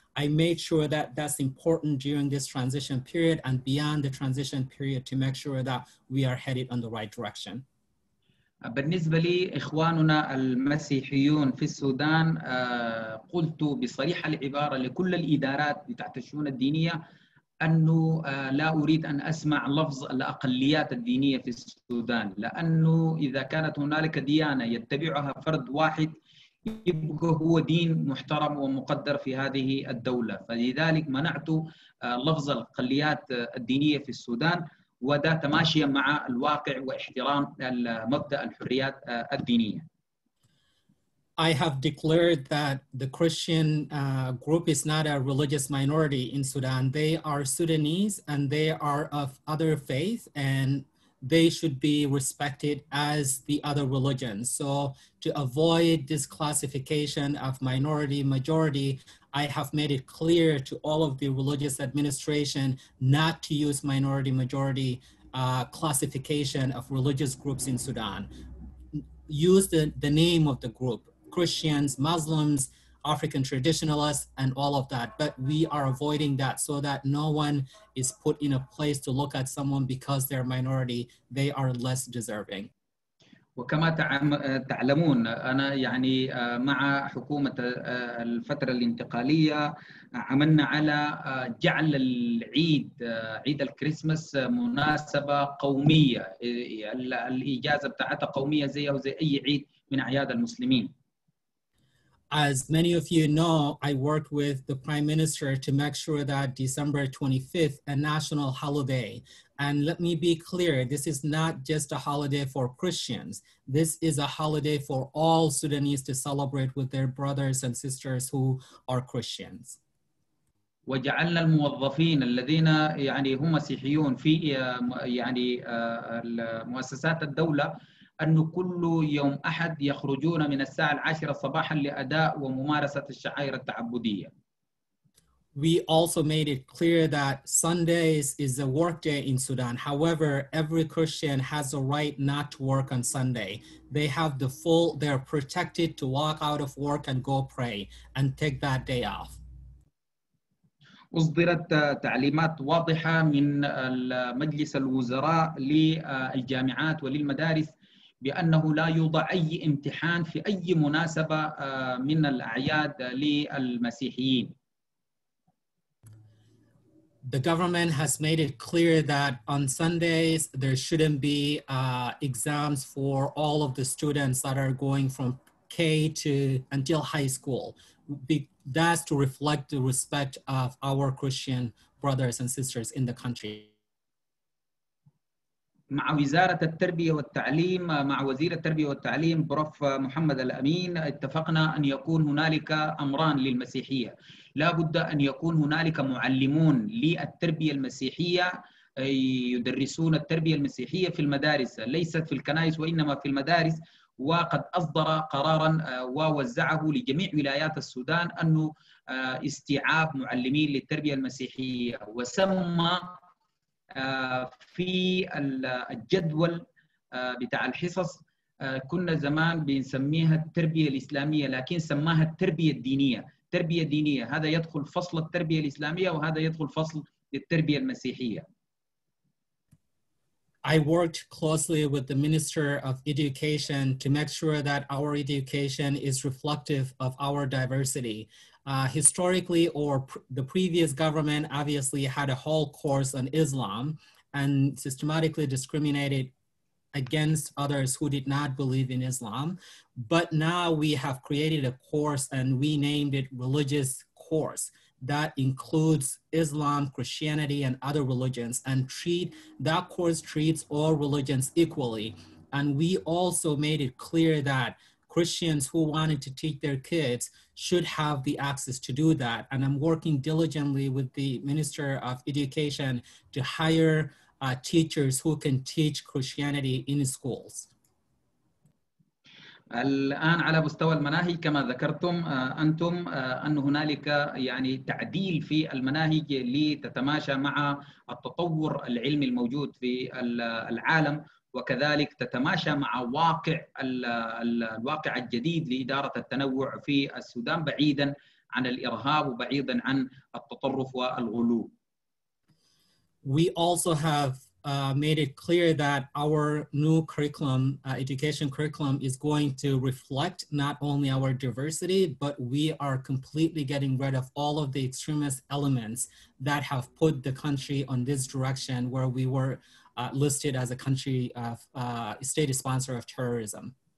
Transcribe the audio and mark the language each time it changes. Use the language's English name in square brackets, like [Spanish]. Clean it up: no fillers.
[English] I made sure that that's important during this transition period and beyond the transition period to make sure that we are headed on the right direction. [Arabic] بالنسبة لي إخواننا المسيحيون في السودان قلت بصريح العبارة لكل الإدارات تحت الشؤون الدينية أنه لا أريد أن أسمع لفظ الأقليات الدينية في السودان، لأنه إذا كانت هنالك ديانة يتبعها فرد واحد يبقى هو دين محترم ومقدر في هذه الدولة. فلذلك منعت لفظ الأقليات الدينية في السودان، وده تماشيا مع الواقع واحترام مبدأ الحريات الدينية. [English] I have declared that the Christian group is not a religious minority in Sudan. They are Sudanese and they are of other faith, and they should be respected as the other religions. So to avoid this classification of minority, majority, I have made it clear to all of the religious administration not to use minority, majority classification of religious groups in Sudan. Use the name of the group, Christians, Muslims, African traditionalists, and all of that. But we are avoiding that so that no one is put in a place to look at someone because they're minority, they are less deserving. [Arabic] وكما تعلمون أنا يعني مع حكومة الفترة الانتقالية عملنا على جعل العيد عيد الكريسماس مناسبة قومية، الإجازة بتاعتها قومية زيه وزي أي عيد من أعياد المسلمين. [English] As many of you know, I worked with the Prime Minister to make sure that December 25th, a national holiday. And let me be clear, this is not just a holiday for Christians. This is a holiday for all Sudanese to celebrate with their brothers and sisters who are Christians. [Arabic] وجعلنا الموظفين الذين يعني هم مسيحيون في يعني مؤسسات الدولة أنه كل يوم أحد يخرجون من الساعة 10 صباحا لأداء وممارسة الشعائر التعبدية. [English] We also made it clear that Sundays is a work day in Sudan. However, every Christian has a right not to work on Sunday. They have they're protected to walk out of work and go pray and take that day off. [Arabic] أصدرت تعليمات واضحة من مجلس الوزراء للجامعات وللمدارس بأنه لا يوضع أي امتحان في أي مناسبة من الأعياد للمسيحيين. [English] The government has made it clear that on Sundays, there shouldn't be exams for all of the students that are going from K to until high school. That's to reflect the respect of our Christian brothers and sisters in the country. [Arabic] مع وزارة التربية والتعليم مع وزير التربية والتعليم بروف محمد الأمين اتفقنا أن يكون هنالك أمران للمسيحية. لا بد أن يكون هنالك معلمون للتربية المسيحية يدرسون التربية المسيحية في المدارس، ليست في الكنائس وإنما في المدارس. وقد أصدر قراراً ووزعه لجميع ولايات السودان أنه استيعاب معلمين للتربية المسيحية، وسمى في الجدول بتاع الحصص كنا زمان بنسميها التربية الإسلامية، لكن سماها التربية الدينية. تربية دينية هذا يدخل فصل التربية الإسلامية وهذا يدخل فصل التربية المسيحية. [English] I worked closely with the Minister of Education to make sure that our education is reflective of our diversity. Historically, the previous government obviously had a whole course on Islam and systematically discriminated against others who did not believe in Islam. But now we have created a course and we named it religious course that includes Islam, Christianity, and other religions, and that course treats all religions equally. And we also made it clear that Christians who wanted to teach their kids should have the access to do that. And I'm working diligently with the Minister of Education to hire teachers who can teach Christianity in schools. [Arabic] الآن على مستوى المناهج كما ذكرتم أنتم أن هنالك يعني تعديل في المناهج لتتماشى مع التطور العلمي الموجود في العالم، وكذلك تتماشى مع الواقع الجديد لإدارة التنوع في السودان بعيداً عن الإرهاب وبعيداً عن التطرف والغلو. [English] We also have made it clear that our new curriculum, education curriculum, is going to reflect not only our diversity, but we are completely getting rid of all of the extremist elements that have put the country on this direction where we were listed as a country of state sponsor of terrorism.